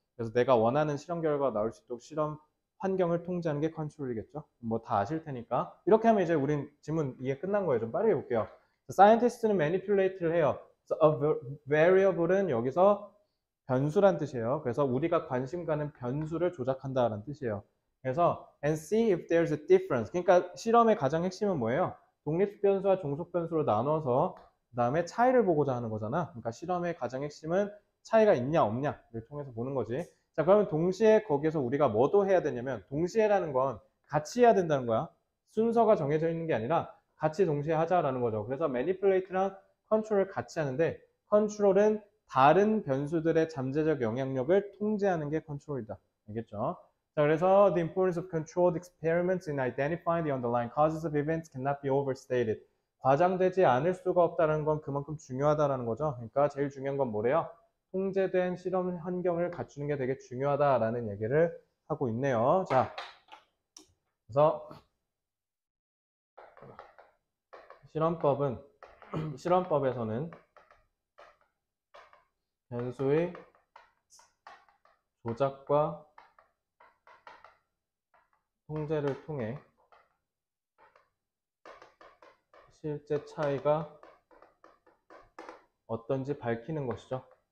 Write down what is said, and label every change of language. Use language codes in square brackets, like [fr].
[ko] 그래서 내가 원하는 실험 결과가 나올 수 있도록 실험 환경을 통제하는 게 컨트롤이겠죠. 뭐 다 아실 테니까. 이렇게 하면 이제 우린 질문 이해 끝난 거예요. 좀 빠르게 볼게요. 사이언티스트는 manipulate를 해요. variable은 여기서 변수란 뜻이에요. 그래서 우리가 관심 가는 변수를 조작한다는 뜻이에요. 그래서 [en] and see if there's a difference. [ko] 그러니까 실험의 가장 핵심은 뭐예요? 독립변수와 종속변수로 나눠서 그 다음에 차이를 보고자 하는 거잖아. 그러니까 실험의 가장 핵심은 차이가 있냐 없냐를 통해서 보는 거지. 자, 그러면 동시에 거기에서 우리가 뭐도 해야 되냐면 동시에라는 건 같이 해야 된다는 거야. 순서가 정해져 있는 게 아니라 같이 동시에 하자라는 거죠. 그래서 manipulate랑 control을 같이 하는데 control은 다른 변수들의 잠재적 영향력을 통제하는 게 control이다. 알겠죠? 자, 그래서 [en] the importance of controlled experiments in identifying the underlying causes of events cannot be overstated. [ko] 과장되지 않을 수가 없다는 건 그만큼 중요하다는 거죠. 그러니까 제일 중요한 건 뭐래요? 통제된 실험 환경을 갖추는 게 되게 중요하다라는 얘기를 하고 있네요. 자, 그래서 실험법에서는 변수의 조작과 통제를 통해 실제 차이가 어떤지 밝히는 것이죠.